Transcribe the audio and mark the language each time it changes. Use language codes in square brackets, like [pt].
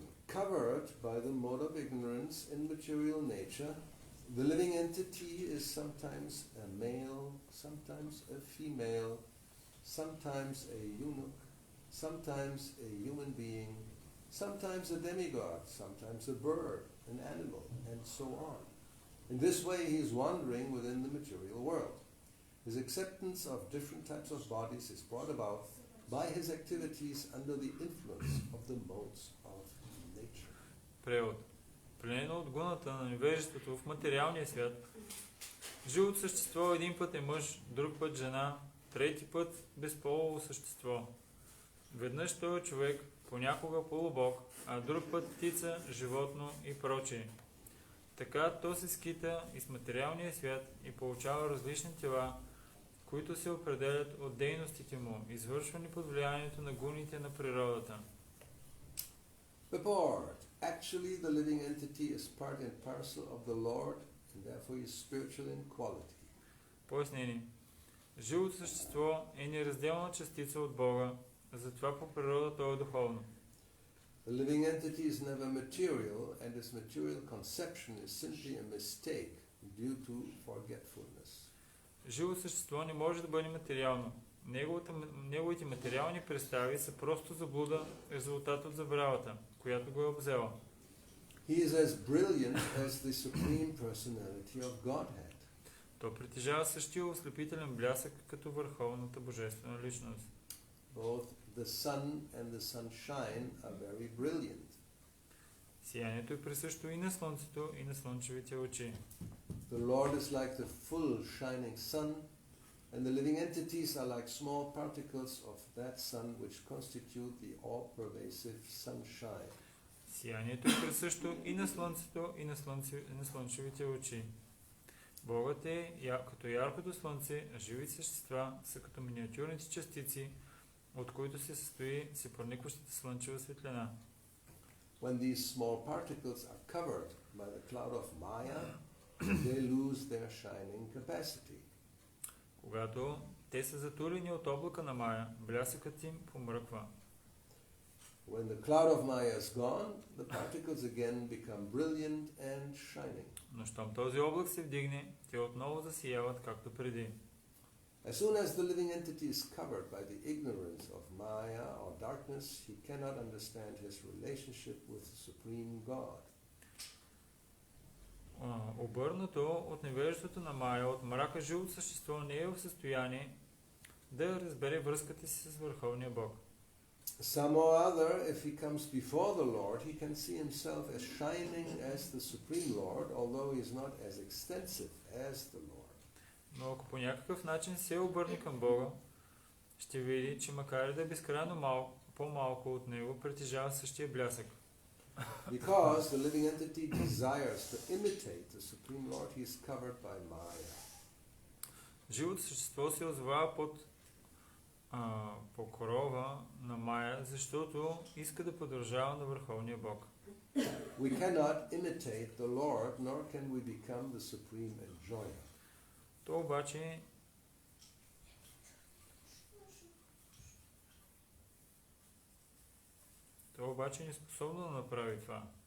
[en] Covered by the mode of ignorance in material nature, the living entity is sometimes a male, sometimes a female, sometimes a eunuch, sometimes a human being, sometimes a demigod, sometimes a bird, an animal, and so on. In this way he is wandering within the material world. His acceptance of different types of bodies is brought about by his activities under the influence of the modes of nature. [bg] Превод. Пленено от гуната на невежеството в материалния свят, живото същество един път е мъж, друг път жена, трети път безполово същество. Веднъж той е човек, понякога полубог, а друг път птица, животно и прочее. Така то се скита из материалния свят и получава различни тела, които се определят от дейностите му, извършвани под влиянието на гуните на природата. [en] Purport. Actually, the living entity is part and parcel of the Lord, and therefore is spiritual in quality. [bg] Пояснение. Живото същество е неразделна частица от Бога, затова по природа то е духовно. [en] The living entity is never material, and its material conception is simply a mistake due to forgetfulness. [bg] Живо същество не може да бъде материално. Неговите материални представи са просто заблуда, резултат от забравата, която го е обзела. [en] He is as brilliant as the supreme personality of Godhead. [bg] То притежава същия ослепителен блясък като върховната божествена личност. [en] Both the sun and the sunshine are very brilliant. [bg] Сиянието е присъщо и на слънцето, и на слънчевите очи. [en] The Lord is like the full shining sun, and the living entities are like small particles of that sun which constitute the all-pervasive sunshine. [bg] Сиянието е присъщо и на слънцето, и на слънчевите очи. Богът е като яркото слънце, а живите същества са като миниатюрните частици, от които се състои всепроникващата слънчева светлина. [en] When these small particles are covered by the cloud of Maya, they lose their shining capacity. [bg] Когато те са затулени от облака на Мая, блясъкът им помръква. [en] When the cloud of Maya is gone, the particles again become brilliant and shining. [bg] Но щом този облак се вдигне, те отново засияват както преди. [en] As soon as the living entity is covered by the ignorance of Maya or darkness, he cannot understand his relationship with the Supreme God. [bg] Обърнато от невежеството на Мая, от мрака, живото същество не е в състояние да разбере връзката си с Върховния Бог. [en] Some or other, if he comes before the Lord, he can see himself as shining as the Supreme Lord, although he is not as extensive as the Lord. [bg] Но ако по някакъв начин се обърне към Бога, ще види, че макар и да е безкрайно по-малко от него, притежава същия блясък. [en] Because the living entity desires to imitate the Supreme Lord, he is covered by Maya. [bg] Живото същество се озовава под покрова на Майя, защото иска да подражава на Върховния Бог. [en] We cannot imitate the Lord, nor can we become the supreme enjoyer. [bg] То обаче не е способно да направи това.